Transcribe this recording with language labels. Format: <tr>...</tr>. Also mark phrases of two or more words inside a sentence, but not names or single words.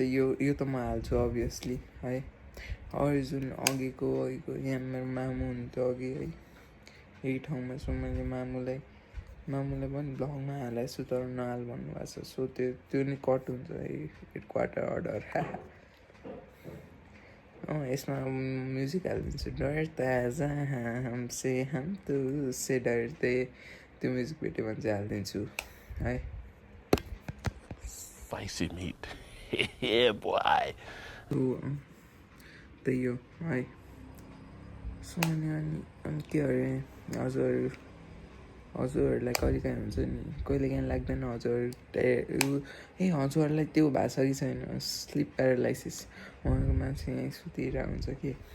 <ne>यो त म हाल्छु अभियसली है अरू जुन अघिको यहाँ मेरो मामु हुन्थ्यो अघि है यही ठाउँमा छु मैले मामुलाई पनि भ्लगमा हालेको छु तर नहाल भन्नुभएको छ सो त्यो नि कट हुन्छ है</ne> <en>quarter order</en> <ne>यसमा म्युजिक हालिदिन्छु</ne> <hi>डरता जहाँ हमसे हम तुझसे डरते</hi> <ne>त्यो म्युजिक भेट्यो भने चाहिँ हालिदिन्छु है</ne> <en>Spicy meat. Yeah, boy.</en> <ne>त्यही हो है सो अनि के अरे हजुरहरूलाई कहिले काहीँ हुन्छ नि कहिले काहीँ लाग्दैन हजुरहरूलाई त्यो भएको छ कि छैन</ne> <en>sleep paralysis</en> <ne>उहाँको मान्छे यहीँ सुतिरहेको हुन्छ कि</ne>